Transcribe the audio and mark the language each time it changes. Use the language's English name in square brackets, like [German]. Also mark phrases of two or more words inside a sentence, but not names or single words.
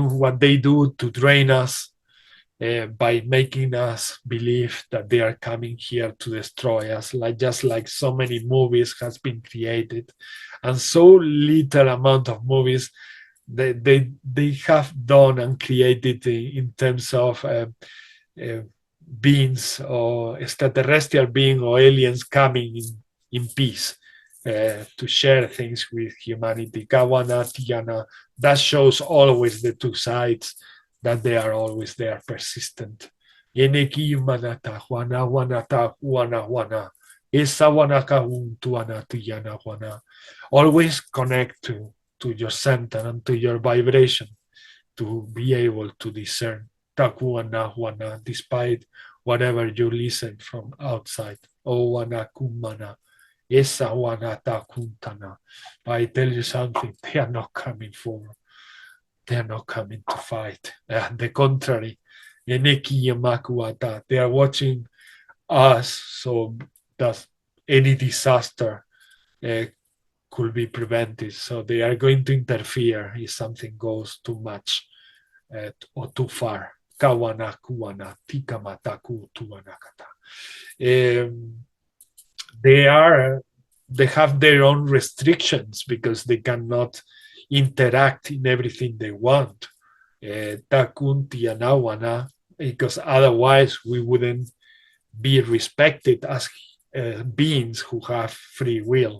[English] what they do to drain us by making us believe that they are coming here to destroy us, just like so many movies has been created, and so little amount of movies they have done and created in terms of beings or extraterrestrial beings or aliens coming in peace to share things with humanity. Kawana, Tiana, that shows always the two sides, that they are always there, persistent. Eneki manata, wana wanata, wana. Esa wanaka untuana tuyana wana. Always connect to your center and to your vibration to be able to discern. Takuana wana, despite whatever you listen from outside. O wana kumana. Esa wanata kuntana. I tell you something, they are not coming forward. They are not coming to fight. The contrary, they are watching us so that any disaster could be prevented. So they are going to interfere if something goes too much or too far. Kawana kuwana tikamataku tuanakata. They have their own restrictions because they cannot interact in everything they want. Because otherwise we wouldn't be respected as beings who have free will.